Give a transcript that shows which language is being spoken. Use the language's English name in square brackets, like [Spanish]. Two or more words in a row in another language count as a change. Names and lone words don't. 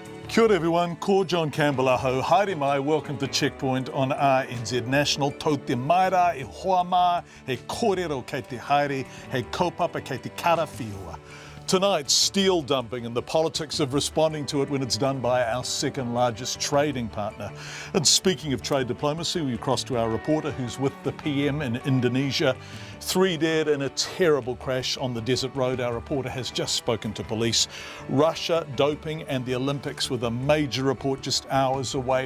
[Māori] Kia ora everyone, ko John Campbell aho, haere mai, [English] welcome to Checkpoint on RNZ National. [Māori] Tau te maira e hoa mā, he kōrero kei te haere, he kaupapa kei te karawhiua. [English] Tonight, steel dumping and the politics of responding to it when it's done by our second largest trading partner. And speaking of trade diplomacy, we cross to our reporter who's with the PM in Indonesia. 3 dead in a terrible crash on the desert road. Our reporter has just spoken to police. Russia, doping and the Olympics with a major report just hours away.